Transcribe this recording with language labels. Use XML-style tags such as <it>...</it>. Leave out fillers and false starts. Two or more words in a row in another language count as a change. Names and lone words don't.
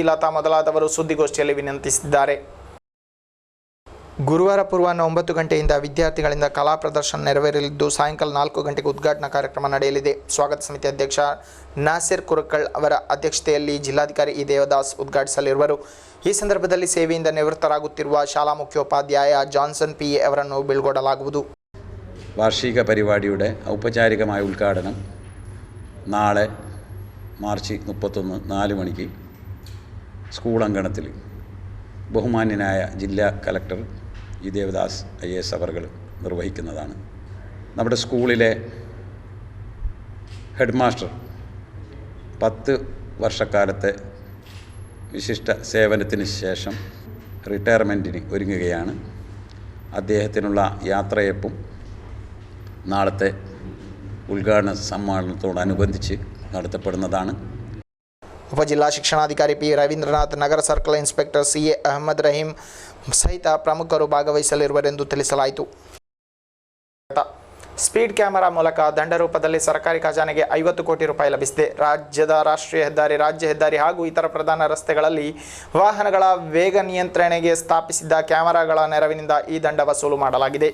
<kn>ಲತಾ ಮೊದಲಾದವರು ಸುದ್ದಿಗೋಷ್ಠಿಯಲ್ಲಿ ವಿನಂತಿಸಿದ್ದಾರೆ. ಗುರುವಾರ ಪೂರ್ವಾಹ್ನ 9 ಗಂಟೆಯಿಂದ ವಿದ್ಯಾರ್ಥಿಗಳಿಂದ ಕಲಾ ಪ್ರದರ್ಶನ ನೆರವೇರಲಿದ್ದು ಸಾಯಂಕಾಲ 4 ಗಂಟೆಗೆ ಉದ್ಘಾಟನಾ ಕಾರ್ಯಕ್ರಮ ನಡೆಯಲಿದೆ. ಸ್ವಾಗತ ಸಮಿತಿ ಅಧ್ಯಕ್ಷ ನಾಸಿರ್ ಕುರುಕಳ್ ಅವರ ಅಧ್ಯಕ್ಷತೆಯಲ್ಲಿ ಜಿಲ್ಲಾಧಿಕಾರಿ ಇ ದೇವದಾಸ್ ಉದ್ಘಾಟಿಸಲಿರುವರು. ಈ ಸಂದರ್ಭದಲ್ಲಿ ಸೇವೆಯಿಂದ ನಿವೃತ್ತರಾಗುತ್ತಿರುವ ಶಾಲಾ ಮುಖ್ಯೋಪಾಧ್ಯಾಯ ಜಾನ್ಸನ್ P.A. ಅವರನ್ನು ബീಳ್ಕೊಡಲಾಗುವುದು.</kn> <ml>വാർഷിക പരിപാടിയുടെ ഔപചാരികമായ ഉദ്ഘാടനം നാളെ മാർച്ച് 31 4 മണിക്ക് സ്കൂൾ അങ്കണത്തിൽ ബഹുമാന്യനായ ജില്ലാ കലക്ടർ ഇ ദേവദാസ് IAS അവർ നിർവഹിക്കുന്നതാണ്. നമ്മുടെ സ്കൂളിലെ</ml> <en>head master</en> <ml>10 വർഷക്കാലത്തെ വിശിഷ്ട സേവനത്തിന് ശേഷം റിട്ടയർമെൻറ്റിന് ഒരുങ്ങുകയാണ്. അദ്ദേഹത്തിനുള്ള യാത്രയപ്പും നാളത്തെ ഉദ്ഘാടന സമ്മേളനത്തോടനുബന്ധിച്ച് നടത്തപ്പെടുന്നതാണ്.</ml> <kn>ಉಪಜಿಲ್ಲಾ ಶಿಕ್ಷಣಾಧಿಕಾರಿ ಪಿ ರವೀಂದ್ರನಾಥ್, ನಗರ</kn> <en>circle inspector</en> <kn>CA ಅಹಮದ್ ರಹೀಂ ಸಹಿತ ಪ್ರಮುಖರು ಭಾಗವಹಿಸಲಿರುವರೆಂದು ತಿಳಿಸಲಾಯಿತು.</kn> <en>speed camera</en> <kn>ಮೂಲಕ ದಂಡ ರೂಪದಲ್ಲಿ ಸರ್ಕಾರಿ ಖಜಾನೆಗೆ 50 ಕೋಟಿ ರೂಪಾಯಿ ಲಭಿಸಿದೆ. ರಾಜ್ಯದ ರಾಷ್ಟ್ರೀಯ ಹೆದ್ದಾರಿ, ರಾಜ್ಯ ಹೆದ್ದಾರಿ ಹಾಗೂ ಇತರ ಪ್ರಧಾನ ರಸ್ತೆಗಳಲ್ಲಿ ವಾಹನಗಳ ವೇಗ ನಿಯಂತ್ರಣೆಗೆ ಸ್ಥಾಪಿಸಿದ್ದ ಕ್ಯಾಮೆರಾಗಳ ನೆರವಿನಿಂದ ಈ ದಂಡ ವಸೂಲು ಮಾಡಲಾಗಿದೆ.</kn>